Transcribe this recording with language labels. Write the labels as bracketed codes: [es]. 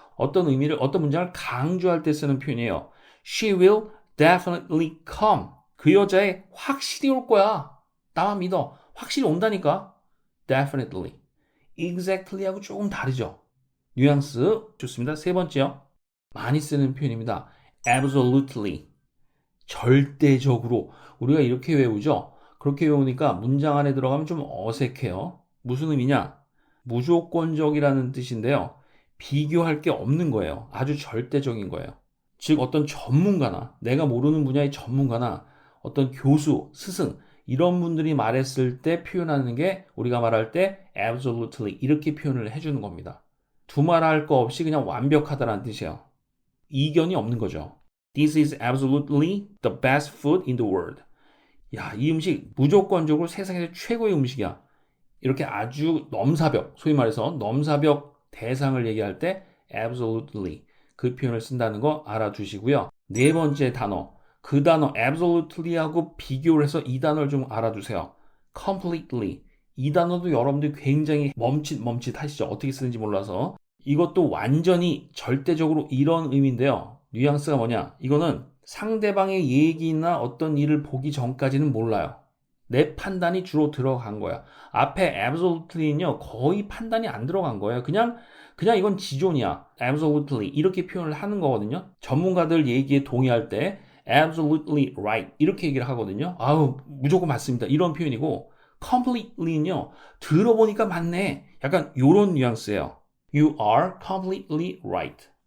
[ko] 어떤 문장을 강조할 때 쓰는 표현이에요. [en] She will definitely come. [ko] 그 여자애 확실히 올 거야. 나만 믿어. 확실히 온다니까. Definitely. Exactly하고 조금 다르죠. 뉘앙스 좋습니다. 세 번째요. 많이 쓰는 표현입니다. Absolutely. 절대적으로. 우리가 이렇게 외우죠. 그렇게 외우니까 문장 안에 들어가면 좀 어색해요. 무슨 의미냐? 무조건적이라는 뜻인데요. 비교할 게 없는 거예요. 아주 절대적인 거예요. 즉 어떤 전문가나 내가 모르는 분야의 전문가나 어떤 교수, 스승 이런 분들이 말했을 때 표현하는 게 우리가 말할 때 absolutely 이렇게 표현을 해주는 겁니다. 두말할 거 없이 그냥 완벽하다라는 뜻이에요. 이견이 없는 거죠. [en] This is absolutely the best food in the world. [ko] 야, 이 음식 무조건적으로 세상에서 최고의 음식이야. 이렇게 아주 넘사벽, 소위 말해서 넘사벽 대상을 얘기할 때 absolutely 그 표현을 쓴다는 거 알아두시고요. 네 번째 단어, 그 단어 absolutely하고 비교를 해서 이 단어를 좀 알아두세요. completely. 이 단어도 여러분들 굉장히 멈칫하시죠? 어떻게 쓰는지 몰라서. 이것도 완전히 절대적으로 이런 의미인데요. 뉘앙스가 뭐냐? 이거는 상대방의 얘기나 어떤 일을 보기 전까지는 몰라요. 내 판단이 주로 들어간 거야. 앞에 absolutely는요, 거의 판단이 안 들어간 거예요. 그냥 이건 지존이야. absolutely. 이렇게 표현을 하는 거거든요. 전문가들 얘기에 동의할 때 absolutely right. 이렇게 얘기를 하거든요. 아우, 무조건 맞습니다. 이런 표현이고, completely는요, 들어보니까 맞네. 약간 요런 뉘앙스예요. [en] You are completely right.